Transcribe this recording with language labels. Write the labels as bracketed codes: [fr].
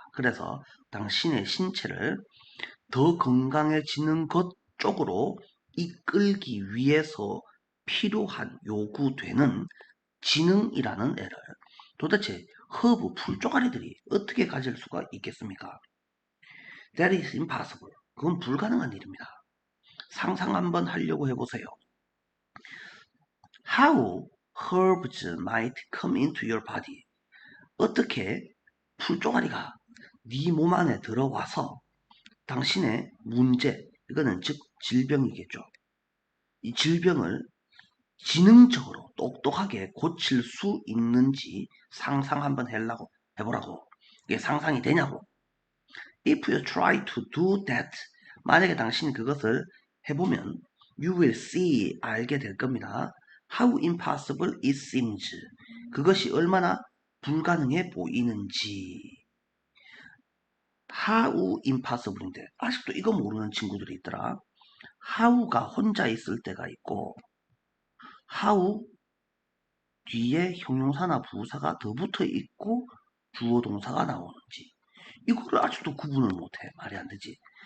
[ko] 그래서 당신의 신체를 더 건강해지는 것 쪽으로 이끌기 위해서 필요한 요구되는 지능이라는 애를 도대체 허브 풀조가리들이 어떻게 가질 수가 있겠습니까? [en] That is impossible. [ko] 그건 불가능한 일입니다. 상상 한번 하려고 해보세요. [en] How herbs might come into your body. [ko] 어떻게 풀조가리가 네 몸 안에 들어와서 당신의 문제, 이거는 즉 질병이겠죠. 이 질병을 지능적으로 똑똑하게 고칠 수 있는지 상상 한번 해보라고. 이게 상상이 되냐고. [en] If you try to do that, [ko] 만약에 당신이 그것을 해보면 [en] you will see, [ko] 알게 될 겁니다. [en] How impossible it seems. [ko] 그것이 얼마나 불가능해 보이는지. [en] How impossible [ko] 인데 아직도 이거 모르는 친구들이 있더라. how가 혼자 있을 때가 있고 how 뒤에 형용사나 부사가 더 붙어 있고 주어 동사가 나오는지 이거를 아직도 구분을 못해. 말이 안 되지.